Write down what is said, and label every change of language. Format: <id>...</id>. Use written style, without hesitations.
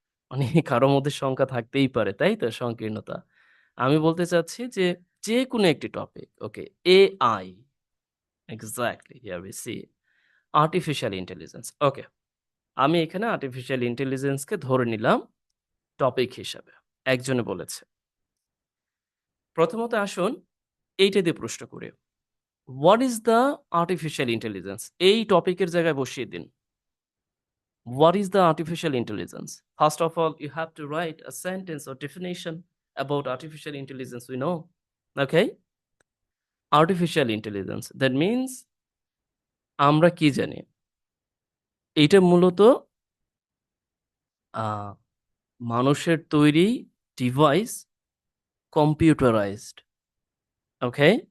<bn>মানে কারো মধ্যে শঙ্কা থাকতেই পারে, তাই তো? সংকীর্ণতা। আমি বলতে চাচ্ছি যে যেকোনো একটি topic, okay, AI</bn> <en>Exactly here we see artificial intelligence.</en> <bn>ওকে। আমি এখানে আর্টিফিশিয়াল ইন্টেলিজেন্সকে ধরে নিলাম টপিক হিসাবে। একজনে বলেছে। প্রথমত আসুন এইটা দিয়ে প্রশ্ন করি।</bn> <en>What is the artificial intelligence?</en> <bn>এই টপিকের জায়গায় বসিয়ে দিন।</bn> <en>What is the artificial intelligence? First of all, you have to write a sentence or definition about artificial intelligence we know. Okay? Artificial intelligence. That means</en> <bn>আমরা কি জানি? এইটা মূলত আ মানুষের তৈরি ডিভাইস কম্পিউটারাইজড। ওকে?</bn>